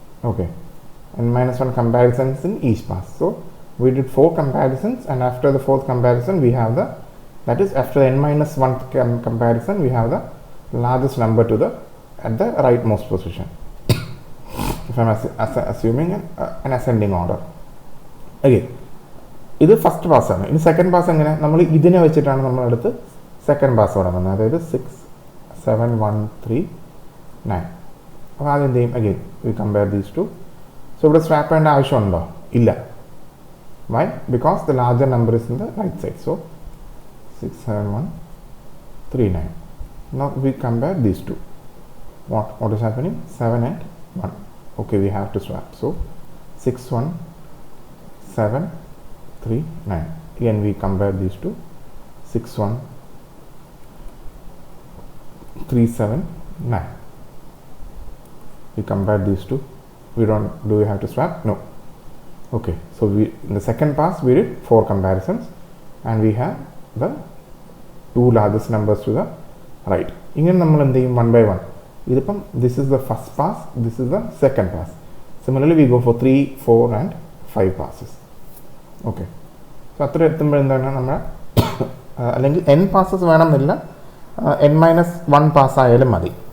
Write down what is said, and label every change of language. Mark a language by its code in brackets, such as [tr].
[en] Okay, n minus 1 comparisons in each pass. So we did 4 comparisons, and after the 4th comparison we have the, that is after the n minus 1 comparison we have the largest number to the at the rightmost position. If I am assuming an ascending order. [ml] Again, ഇത് first പാസ്സാണ്. ഇനി second pass എങ്ങനെ, നമ്മൾ ഇതിനെ വെച്ചിട്ടാണ് നമ്മളടുത്ത് second pass തുടങ്ങുന്നത്. അതായത് 6 7 1 3 9. അപ്പോൾ ആദ്യം എന്ത് ചെയ്യും, [en] Again we compare these two. [ml] So ഇവിടെ സ്വാപ്പ് ചെയ്യേണ്ട ആവശ്യമുണ്ടോ, ഇല്ല. [en] Why, because the larger number is in the right side. So 6 7 1 3 9. Now we compare these two. What is happening, 7 and 1. Okay, we have to swap. So 6 1 7 3 9. Again we compare these two. 6 1 3 7 9. We compare these two. Do we have to swap? No. Okay, so we in the second pass we did 4 comparisons, and we have the 2 largest numbers to the right. [ml] ഇങ്ങനെ നമ്മൾ എന്ത് ചെയ്യും, 1 by 1. ഇതിപ്പം [en] this is the first pass, this is the second pass. Similarly we go for 3 4 and 5 passes. [ml] Okay, so അത്ര എത്തുമ്പോൾ എന്താണ് നമ്മൾ അല്ലെങ്കിൽ n passes വേണമെന്നില്ല, n minus 1 പാസ് ആയാലും മതി.